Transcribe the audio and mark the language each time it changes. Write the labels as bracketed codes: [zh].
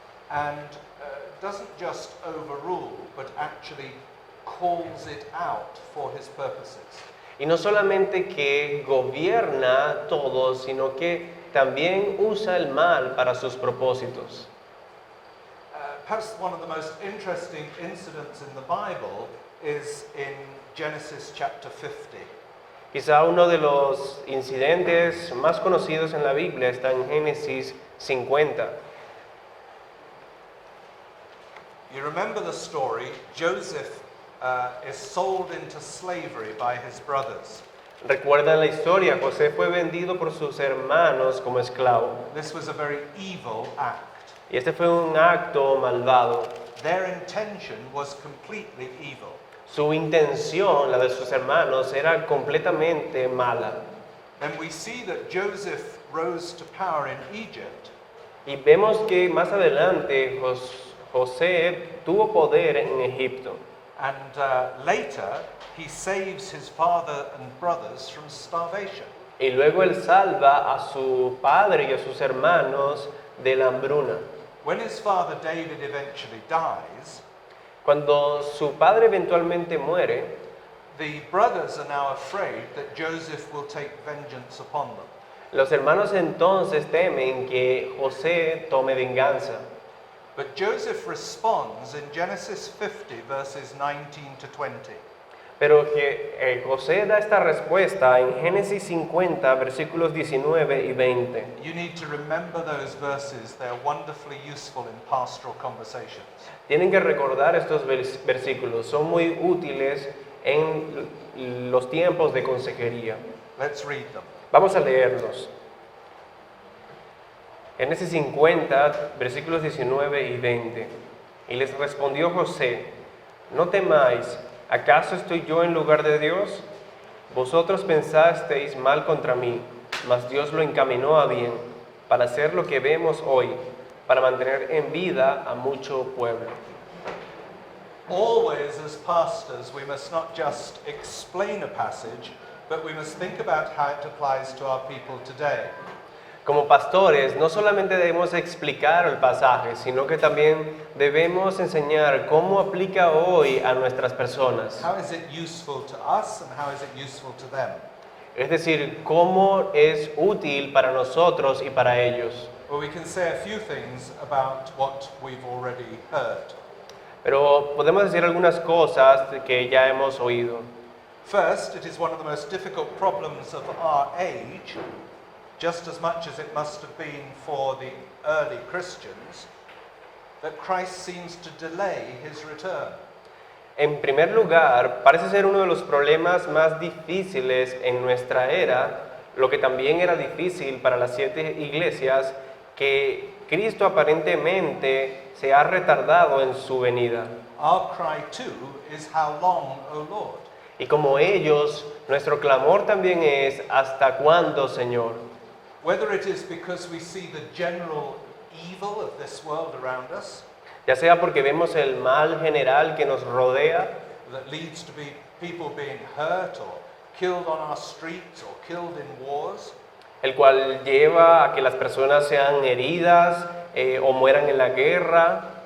[en] And doesn't just overrule, but actually calls it out for his purposes. [es] Y no solamente que gobierna todo, sino que también usa el mal para sus propósitos. [en] Perhaps one of the most interesting incidents in the Bible is in Genesis chapter 50. [es] Quizá uno de los incidentes más conocidos en la Biblia está en Génesis 50. [en] You remember the story, Joseph is sold into slavery by his brothers. [es] Recuerdan la historia, José fue vendido por sus hermanos como esclavo. [en] This was a very evil act. [es] Y este fue un acto malvado. [en] Their intention was completely evil. [es] Su intención, la de sus hermanos, era completamente mala. [en] And we see that Joseph rose to power in Egypt. [es] Y vemos que más adelante José tuvo poder en Egipto. [en] And later, he saves his father and brothers from starvation. [es] Y luego él salva a su padre y a sus hermanos de la hambruna. [en] When his father David eventually dies, [es] Cuando su padre eventualmente muere, [en] the brothers are now afraid that Joseph will take vengeance upon them. [es] los hermanos entonces temen que José tome venganza. [en] But Joseph responds in Genesis 50, verses 19 to 20. [es] Pero que José da esta respuesta en Génesis 50, versículos 19 y 20. [en] You need to remember those verses. They're wonderfully useful in pastoral conversations. [es] Tienen que recordar estos versículos, son muy útiles en los tiempos de consejería. [en] Let's read them. [es] Vamos a leerlos. Génesis 50, versículos 19 y 20. Y les respondió José: no temáis, ¿acaso estoy yo en lugar de Dios? Vosotros pensasteis mal contra mí, mas Dios lo encaminó a bien, para hacer lo que vemos hoy, para mantener en vida a mucho pueblo. [en] Always, as pastors, we must not just explain a passage, but we must think about how it applies to our people today. [es] Como pastores, no solamente debemos explicar el pasaje, sino que también debemos enseñar cómo aplica hoy a nuestras personas. [en] How is it useful to us and how is it useful to them? [es] Es decir, cómo es útil para nosotros y para ellos. [en] Well, we can say a few things about what we've already heard. [es] Pero podemos decir algunas cosas que ya hemos oído. [en] First, it is one of the most difficult problems of our age, just as much as it must have been for the early Christians, that Christ seems to delay his return. [es] En primer lugar, parece ser uno de los problemas más difíciles en nuestra era, lo que también era difícil para las 7 iglesias, que Cristo aparentemente se ha retardado en su venida. [en] Our cry too is, "How long, O Lord?" [es] Y como ellos, nuestro clamor también es, ¿hasta cuándo, Señor? [en] Whether it is because we see the general evil of this world around us, [es] Ya sea porque vemos el mal general que nos rodea, [en] that leads to be people being hurt or killed on our streets or killed in wars, [es] el cual lleva a que las personas sean heridas o mueran en la guerra,